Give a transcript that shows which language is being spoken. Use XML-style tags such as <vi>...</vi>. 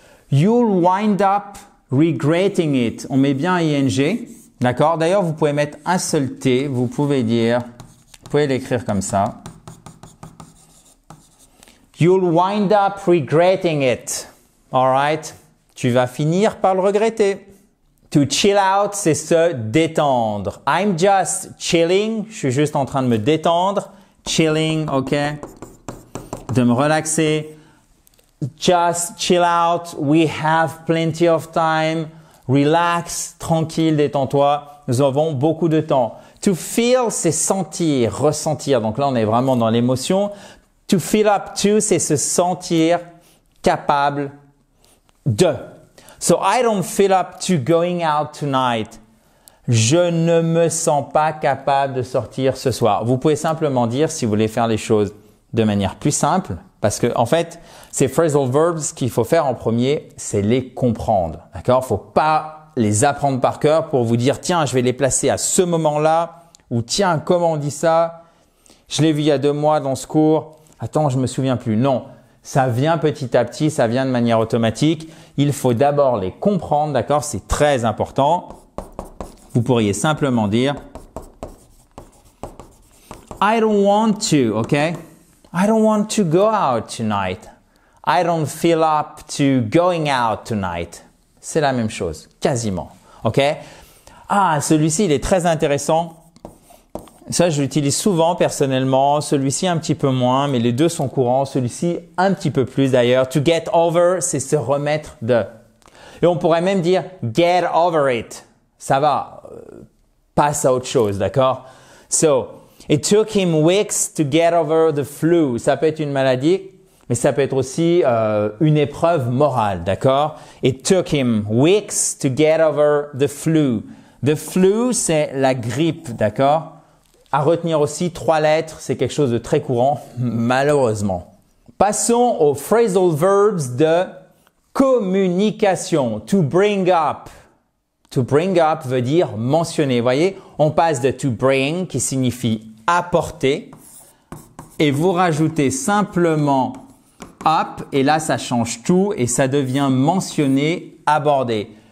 <en>You'll wind up regretting it.</en> <fr>On met bien ing. D'accord? D'ailleurs, vous pouvez mettre un seul T. Vous pouvez l'écrire comme ça.</fr> <en>You'll wind up regretting it. Alright?</en> <fr>Tu vas finir par le regretter. To chill out, c'est se détendre. I'm just chilling. Je suis juste en train de me détendre. Chilling, ok? De me relaxer.</fr> <en>just chill out, we have plenty of time, relax,</en> <fr>tranquille, détends-toi, nous avons beaucoup de temps. To feel, c'est sentir, ressentir. Donc là, on est vraiment dans l'émotion. To feel up to, c'est se sentir capable de.</fr> <en>So I don't feel up to going out tonight.</en> <fr>Je ne me sens pas capable de sortir ce soir. Vous pouvez simplement dire, si vous voulez faire les choses de manière plus simple, parce que en fait, ces phrasal verbs, ce qu'il faut faire en premier, c'est les comprendre. D'accord? Faut pas les apprendre par cœur pour vous dire, tiens, je vais les placer à ce moment-là, ou tiens, comment on dit ça? Je l'ai vu il y a 2 mois dans ce cours. Attends, je me souviens plus. Non. Ça vient petit à petit, ça vient de manière automatique. Il faut d'abord les comprendre, d'accord? C'est très important. Vous pourriez simplement dire</fr> <en>I don't want to,</en> <fr>okay?</fr> <en>I don't want to go out tonight. I don't feel up to going out tonight.</en> <fr>C'est la même chose, quasiment, ok? Ah, celui-ci, il est très intéressant. Ça, je l'utilise souvent personnellement. Celui-ci, un petit peu moins, mais les deux sont courants. Celui-ci, un petit peu plus d'ailleurs. To get over, c'est se remettre de. Et on pourrait même dire</fr> <en>get over it.</en> <fr>Ça va, passe à autre chose, d'accord?</fr> <en>So, it took him weeks to get over the flu.</en> <fr>Ça peut être une maladie, mais ça peut être aussi une épreuve morale, d'accord?</fr> <en>It took him weeks to get over the flu.</en> <fr>The flu, c'est la grippe, d'accord? À retenir aussi 3 lettres, c'est quelque chose de très courant, malheureusement. Passons aux phrasal verbs de communication. To bring up. To bring up veut dire mentionner. Vous voyez, on passe de to bring qui signifie apporter et vous rajoutez simplement up et là ça change tout et ça devient mentionner, aborder.</fr>